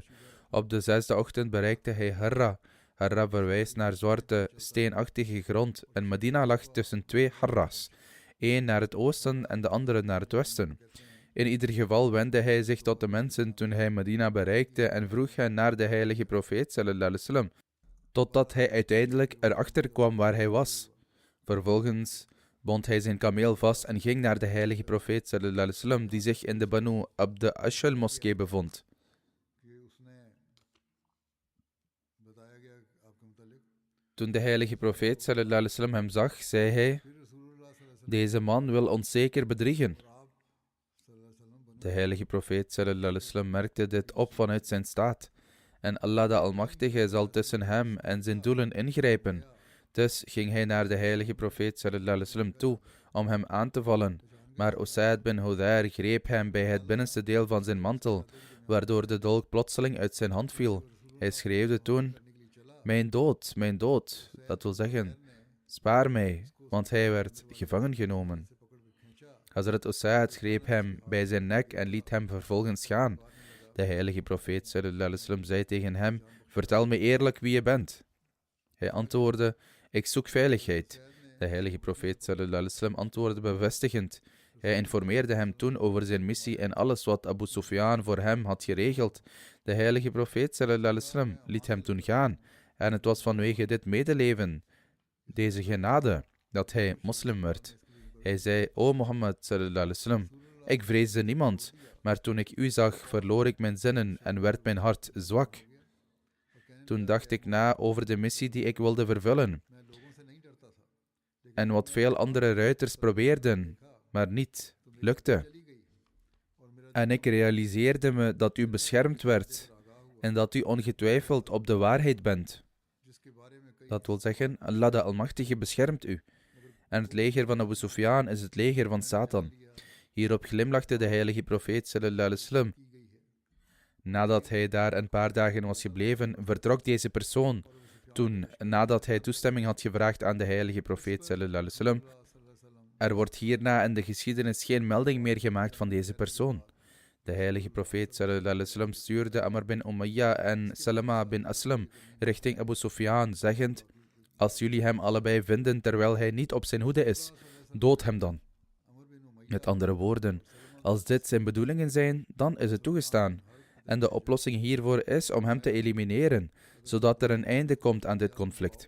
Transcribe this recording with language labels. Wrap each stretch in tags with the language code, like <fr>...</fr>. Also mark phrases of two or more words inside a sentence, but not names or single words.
<nl>Op de 6e ochtend bereikte hij Harra. Harra verwijst naar zwarte, steenachtige grond en Medina lag tussen 2 Harra's, één naar het oosten en de andere naar het westen. In ieder geval wendde hij zich tot de mensen toen hij Medina bereikte en vroeg hen naar de heilige profeet</nl> <ar>صلى الله عليه وسلم,</ar> <nl>totdat hij uiteindelijk erachter kwam waar hij was. Vervolgens bond hij zijn kameel vast en ging naar de heilige profeet</nl> <ar>صلى الله عليه وسلم,</ar> <nl>die zich in de Banu Abd Ashal moskee bevond. Toen de heilige profeet</nl> <ar>صلى الله عليه وسلم</ar> <nl>hem zag, zei hij: deze man wil ons zeker bedriegen. De heilige profeet</nl> <ar>صلى الله عليه وسلم</ar> <nl>merkte dit op vanuit zijn staat. En Allah de Almachtige zal tussen hem en zijn doelen ingrijpen. Dus ging hij naar de heilige profeet</nl> <ar>صلى الله عليه وسلم</ar> <nl>toe om hem aan te vallen. Maar Usaid bin Hudayr greep hem bij het binnenste deel van zijn mantel, waardoor de dolk plotseling uit zijn hand viel. Hij schreeuwde toen: mijn dood, dat wil zeggen, spaar mij, want hij werd gevangen genomen. Hazrat Usaid greep hem bij zijn nek en liet hem vervolgens gaan. De heilige profeet</nl> <ar>صلى الله عليه وسلم</ar> <nl>zei tegen hem: vertel me eerlijk wie je bent. Hij antwoordde: ik zoek veiligheid. De heilige profeet</nl> <ar>صلى الله عليه وسلم</ar> <nl>antwoordde bevestigend. Hij informeerde hem toen over zijn missie en alles wat Abu Sufyan voor hem had geregeld. De heilige profeet</nl> <ar>صلى الله عليه وسلم</ar> <nl>liet hem toen gaan. En het was vanwege dit medeleven, deze genade, dat hij moslim werd. Hij zei: o Mohammed</nl> <ar>صلى الله عليه وسلم,</ar> <nl>ik vreesde niemand, maar toen ik u zag, verloor ik mijn zinnen en werd mijn hart zwak. Toen dacht ik na over de missie die ik wilde vervullen. En wat veel andere ruiters probeerden, maar niet lukte. En ik realiseerde me dat u beschermd werd en dat u ongetwijfeld op de waarheid bent. Dat wil zeggen, Allah de Almachtige beschermt u. En het leger van Abu Sufyan is het leger van Satan. Hierop glimlachte de heilige profeet</nl> <ar>صلى الله عليه وسلم.</ar> <nl>Nadat hij daar een paar dagen was gebleven, vertrok deze persoon. Toen, nadat hij toestemming had gevraagd aan de heilige profeet</nl> <ar>صلى الله عليه وسلم.</ar> <nl>Er wordt hierna in de geschiedenis geen melding meer gemaakt van deze persoon. De heilige profeet</nl> <ar>صلى الله عليه وسلم</ar> <nl>stuurde Amr bin Umayya en Salama bin Aslam richting Abu Sufyan, zeggend: als jullie hem allebei vinden terwijl hij niet op zijn hoede is, dood hem dan. Met andere woorden, als dit zijn bedoelingen zijn, dan is het toegestaan. En de oplossing hiervoor is om hem te elimineren, zodat er een einde komt aan dit conflict.</nl>